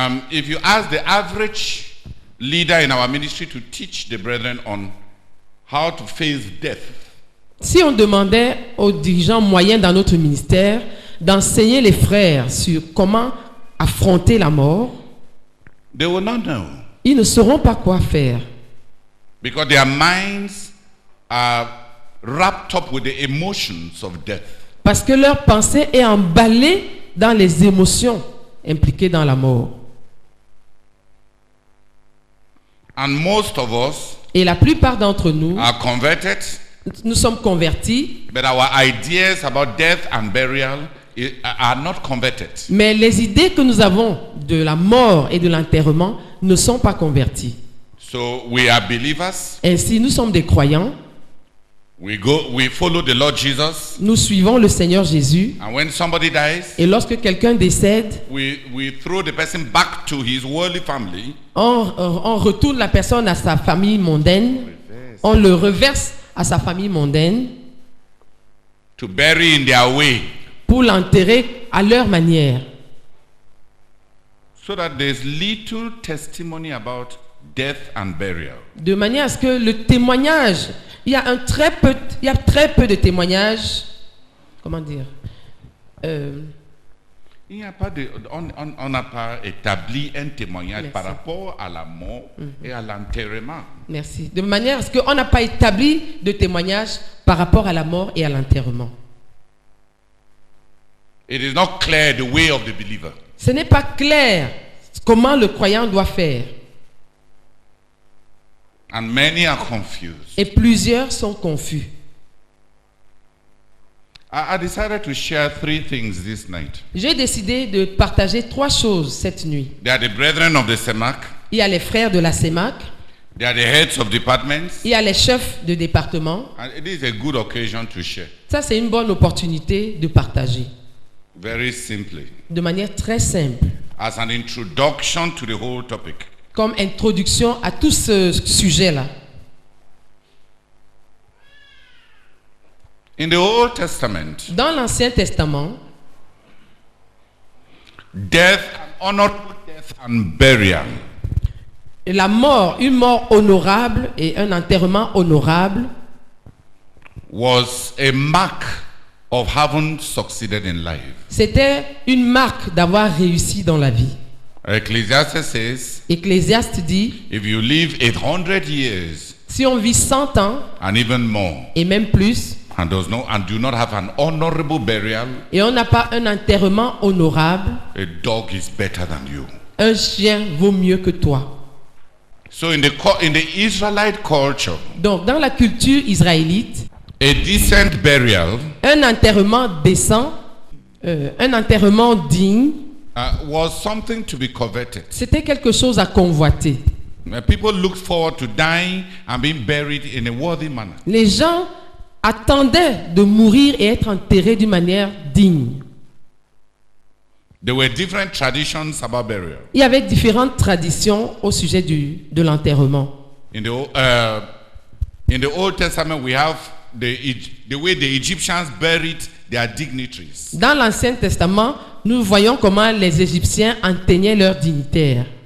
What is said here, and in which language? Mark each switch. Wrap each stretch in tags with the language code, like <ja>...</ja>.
<en>If you ask the average leader in our ministry to teach the brethren on how to face death,</en> <fr>si on demandait aux dirigeants moyens dans notre ministère d'enseigner les frères sur comment affronter la mort,</fr> <en>they will not know.</en> <fr>Ils ne sauront pas quoi faire.</fr> <en>Because their minds are wrapped up with the emotions of death.</en> <fr>Parce que leur pensée est emballée dans les émotions impliquées dans la mort.</fr> <en>And most of us</en> <fr>Et la plupart d'entre nous</fr> <en>are converted.</en> <fr>Nous sommes convertis.</fr> <en>But our ideas about death and burial are not converted.</en> <fr>Mais les idées que nous avons de la mort et de l'enterrement ne sont pas converties.</fr> <en>So we are believers.</en> <fr>Ainsi, nous sommes des croyants.</fr> <en>We follow the Lord Jesus.</en> <fr>Nous suivons le Seigneur Jésus.</fr> <en>And when somebody dies,</en> <fr>et lorsque quelqu'un décède,</fr> <en>we throw the person back to his worldly family.</en> <fr>On retourne la personne à sa famille mondaine. On le reverse à sa famille mondaine.</fr> <en>To bury in their way.</en> <fr>Pour l'enterrer à leur manière.</fr> <en>So that there's little testimony about death and burial.</en> <fr>De manière à ce que le témoignage, il y a très peu de témoignages. Comment dire? Il n'y a pas on n'a pas établi un témoignage. Merci. Par rapport à la mort et à l'enterrement. Merci. De manière à ce qu'on n'a pas établi de témoignage par rapport à la mort et à l'enterrement.</fr> <en>It is not clear the way of the believer.</en> <fr>Ce n'est pas clair comment le croyant doit faire.</fr> <en>And many are confused.</en> <fr>Et plusieurs sont confus.</fr> <en>I decided to share 3 things this night.</en> <fr>J'ai décidé de partager 3 choses cette nuit.</fr> <en>There are the brethren of the CEMAC.</en> <fr>Il y a les frères de la CEMAC.</fr> <en>There are the heads of departments.</en> <fr>Il y a les chefs de département.</fr> <en>And it is a good occasion to share.</en> <fr>Ça, c'est une bonne opportunité de partager.</fr> <en>Very simply.</en> <fr>De manière très simple.</fr> <en>As an introduction to the whole topic.</en> <fr>Comme introduction à tout ce sujet-là.</fr> <en>In the Old Testament,</en> <fr>dans l'Ancien Testament,</fr> <en>death, honorable death and burial,</en> <fr>la mort, une mort honorable et un enterrement honorable,</fr> <en>was a mark of having succeeded in life.</en> <fr>C'était une marque d'avoir réussi dans la vie.</fr> <en>Ecclesiastes says,</en> <fr>Ecclésiaste dit,</fr> <en>if you live 800 years,</en> <fr>si on vit 100 ans,</fr> <en>and even more,</en> <fr>et même plus,</fr> <en>and do not have an honorable burial,</en> <fr>et on n'a pas un enterrement honorable,</fr> <en>a dog is better than you.</en> <fr>Un chien vaut mieux que toi.</fr> <en>So in the Israelite culture,</en> <fr>donc dans la culture israélite,</fr> <en>a decent burial,</en> <fr>un enterrement décent, un enterrement digne,</fr> <en>was something to be coveted.</en> <fr>C'était quelque chose à convoiter.</fr> <en>People looked forward to dying and being buried in a worthy manner.</en> <fr>Les gens attendaient de mourir et être enterrés d'une manière digne.</fr> <en>There were different traditions about burial.</en> <fr>Il y avait différentes traditions au sujet de l'enterrement.</fr> <en>In the Old Testament, we have the way the Egyptians buried their dignitaries.</en> <fr>Dans l'Ancien Testament, nous voyons comment les Égyptiens enterraient leurs dignitaires.</fr>